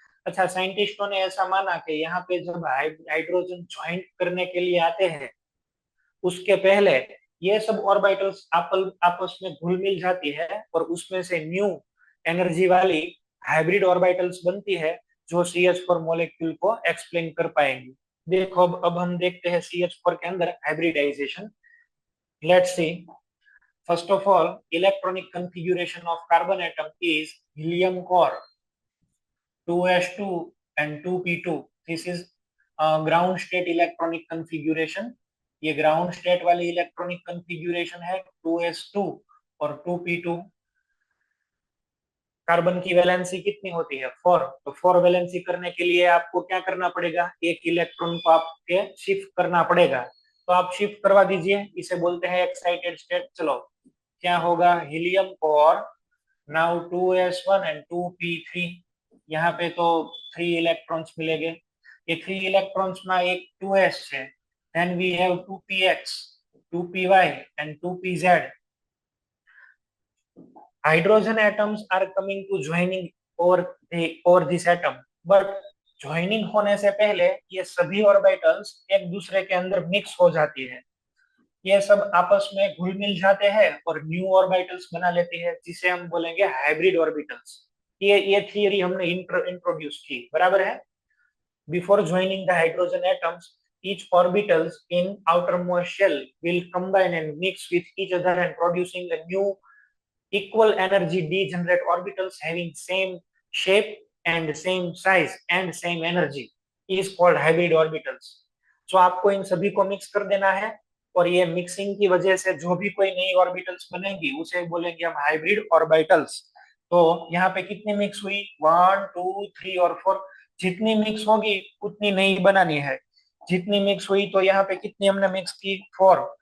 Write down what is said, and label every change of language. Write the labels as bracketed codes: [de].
[hi] अच्छा, साइंटिस्टों ने ऐसा माना कि यहाँ पे जब हाइड्रोजन ज्वाइंट करने के लिए आते हैं, उसके पहले ये सब ऑर्बिटल्स आपस में घुल मिल जाती है, और उसमें से न्यू एनर्जी वाली हाइब्रिड ऑर्बिटल्स बनती है, जो CH4 मॉलिक्यूल को एक्सप्लेन कर पाएंगी। देखो, अब हम देखते हैं CH4 के अंदर hybridisation. [en] Let's see, first of all, electronic configuration of carbon atom is helium core, 2s2 and 2p2. This is ground state electronic configuration. [hi] ये ग्राउंड स्टेट वाली इलेक्ट्रॉनिक कंफिग्यूरेशन है 2s2 और 2p2। कार्बन की वैलेंसी कितनी होती है 4। तो 4 वैलेंसी करने के लिए आपको क्या करना पड़ेगा, एक इलेक्ट्रॉन को आपके शिफ्ट करना पड़ेगा। तो आप शिफ्ट करवा दीजिए, इसे बोलते हैं एक्साइटेड स्टेट। [en] चलो क्या होगा, helium core now 2s1 and 2p3। [hi] यहाँ पे तो 3 इलेक्ट्रॉन्स मिलेंगे। ये 3 इलेक्ट्रॉन्स में एक 2s है, [en] Then we have 2px, 2py and 2pz। hydrogen atoms are coming to joining over this atom, [hi] but joining होने से पहले ये सभी ऑर्बिटल्स एक दूसरे के अंदर मिक्स हो जाती है। ये सब आपस में घुल मिल जाते हैं और न्यू ऑर्बिटल्स बना लेती है, जिसे हम बोलेंगे हाइब्रिड ऑर्बिटल्स। ये थियरी हमने इंट्रोड्यूस की, बराबर है। [en] Before joining the hydrogen atoms, each orbitals in outermost shell will combine and mix with each other and producing a new equal energy degenerate orbitals having same shape and same size and same energy is called hybrid orbitals। [hi] so आपको इन सभी को mix कर देना है, और ये mixing की वजह से जो भी कोई नई ऑर्बिटल्स बनेंगी उसे बोलेंगे हम हाइब्रिड ऑर्बिटल्स। तो यहाँ पे कितनी मिक्स हुई, 1 2 3 और 4। जितनी मिक्स होगी उतनी नई बनानी है। जितनी मिक्स हुई तो यहाँ पे कितनी हमने मिक्स की, 4।